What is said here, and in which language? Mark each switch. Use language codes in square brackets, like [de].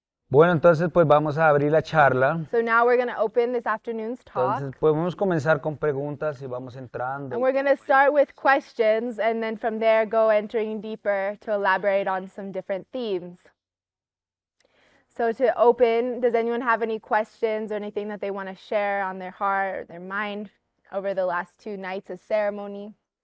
[es] Bueno, entonces pues vamos a abrir la charla. [en] So now we're going to open this afternoon's talk. [es] Entonces podemos comenzar con preguntas y vamos [en] And [es] entrando. [en] we're going to start with questions and then from there go entering deeper to elaborate on some different themes. So to open, does anyone have any questions or anything that they want to share on their heart or their mind over the last 2 nights of ceremony?